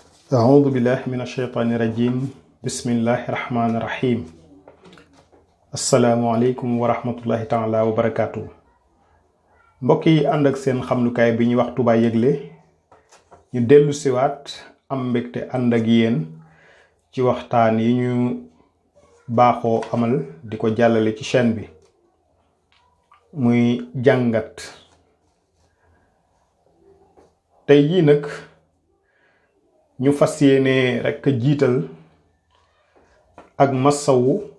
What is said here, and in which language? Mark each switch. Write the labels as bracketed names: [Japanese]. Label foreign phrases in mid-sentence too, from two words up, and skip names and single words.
[Arabic] أعوذ بالله من الشيطان الرجيم بسم الله الرحمن الرحيم السلام عليكم ورحمة الله تعالى [Wolof] وبركاته mbokk yi ànd ak seen xamlukaay bi ñuy wax Touba Yëgle ñu dellu siwaat am mbégte ànd ak yéen ci waxtaan yi ñu baaxoo amal di ko jàllale ci chaîne bi muy jàngat tey jii nag ñu fas yéene rekk jiital ak massawu